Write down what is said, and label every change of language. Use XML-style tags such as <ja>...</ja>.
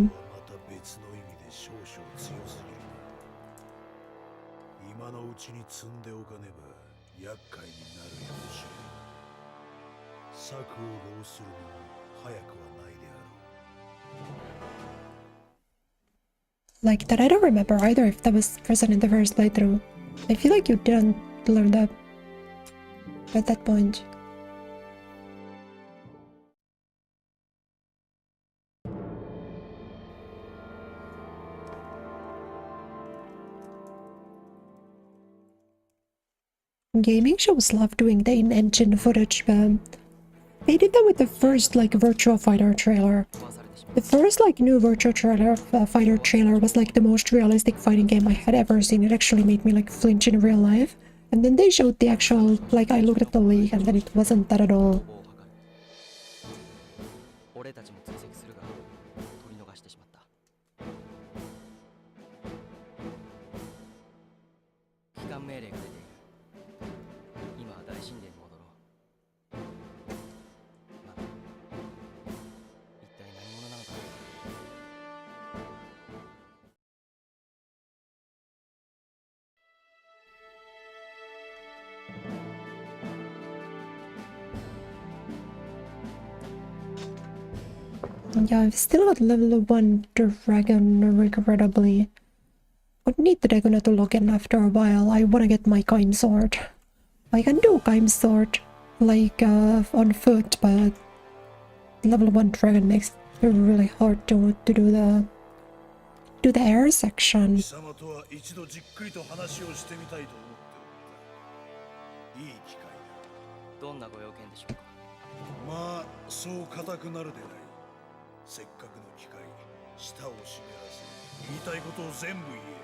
<ja>また別の意味で少々強すぎるな。今のうちに積んでおかねば厄介になるやもしれん。策を浪するのも早くはないであろう。</ja> <en>Like that, I don't remember either if that was present in the first playthrough. I feel like you didn't learn that at that point. Gaming shows love doing the in-engine footage, but they did that with the first like Virtua Fighter trailer. The first like new Virtua Fighter trailer was like the most realistic fighting game I had ever seen. It actually made me like flinch in real life. And then they showed the actual, like I looked at the leak and then it wasn't that at all.</en> <ja>俺たちも追跡するが取り逃してしまった。帰還命令が出ている。今は大神殿に戻ろう。まあ、一体何者なのか。</ja> <en>Yeah, I've still got level 1 dragon, regrettably. Would need the dragon to log in after a while. I wanna get my Gaim sword. I can do Gaim sword, like, on foot, but level 1 dragon makes it really hard to do the air section.</en> <ja>貴様とは一度じっくりと話をしてみたいと思っておった。いい機会だ。どんなご用件でしょうか。まあ、そう固くなるでない。せっかくの機会、舌を湿らせ、言いたいことを全部言え。</ja>